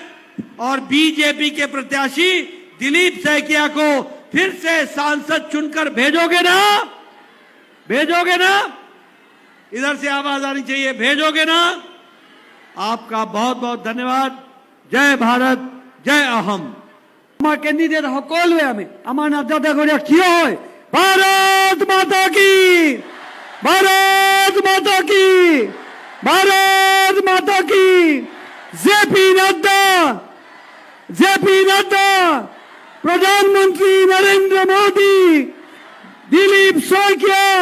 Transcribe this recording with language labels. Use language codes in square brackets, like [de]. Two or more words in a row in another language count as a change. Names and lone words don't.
[hi] और बीजेपी के प्रत्याशी दिलीप सैकिया को फिर से सांसद चुनकर भेजोगे ना? भेजोगे ना? इधर से आवाज आनी चाहिए, भेजोगे ना? आपका बहुत बहुत धन्यवाद। जय भारत, जय अहम। [as] আমার ক্যান্ডিডেট সকলোৱে আমি আমাৰ নাজাতে কৰি থিয় হয় ভাৰত মাতা কি, ভাৰত মাতা কি, ভাৰত মাতা কি। জেপি নাড্ডা, জেপি নাড্ডা, প্রধানমন্ত্রী নরেন্দ্র মোদী, দিলীপ শইকিয়া।